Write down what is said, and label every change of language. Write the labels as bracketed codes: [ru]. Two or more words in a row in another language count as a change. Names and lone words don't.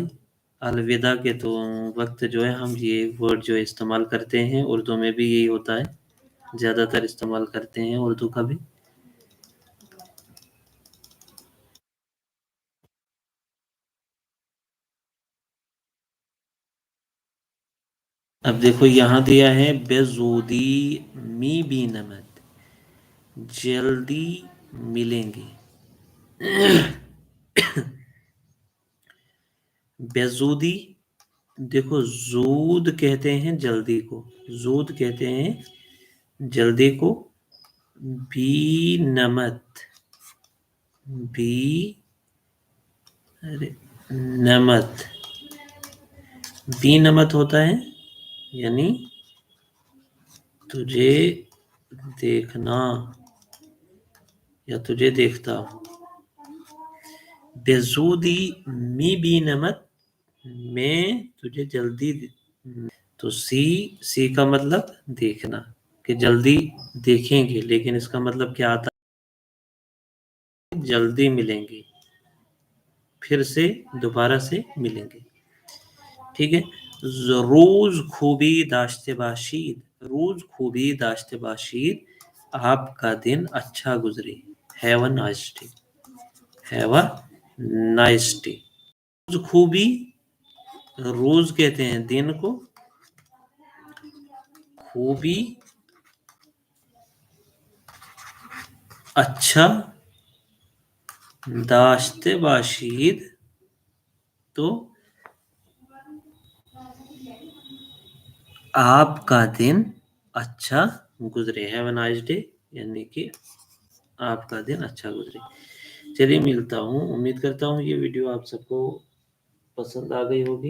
[ur] الوداع کے تو وقت جو ہے ہم یہ ورڈ جو استعمال کرتے ہیں، اردو میں بھی یہی ہوتا ہے، زیادہ تر استعمال کرتے ہیں اردو کا بھی. اب دیکھو یہاں دیا ہے [fa] بے زودی می بی نمت، [ur] جلدی ملیں گے. [fa] بے زودی، [ur] دیکھو زود کہتے ہیں جلدی کو، زود کہتے ہیں جلدی کو. [fa] بی نمت، بی نمت، بی نمت [ur] ہوتا ہے یعنی تجھے دیکھنا یا تجھے دیکھتا ہوں. [fa] بے زودی می بی نمت، [ur] میں تجھے جلدی. تو سی کا مطلب دیکھنا، کہ جلدی دیکھیں گے، لیکن اس کا مطلب کیا آتا ہے؟ جلدی ملیں گے، پھر سے دوبارہ سے ملیں گے. ٹھیک ہے، [fa] روز خوبی داشته باشید، روز خوبی داشته باشید، [ur] آپ کا دن اچھا گزرے. [en] Have a nice day, have a nice day. [fa] روز خوبی، [ur] روز کہتے ہیں دن کو، خوبی اچھا، [fa] داشته باشید [ur] تو آپ کا دن اچھا گزرے. [en] Have a nice day [ur] یعنی کہ آپ کا دن اچھا گزرے. چلیے ملتا ہوں، امید کرتا ہوں یہ ویڈیو آپ سب کو پسند آ گئی ہوگی.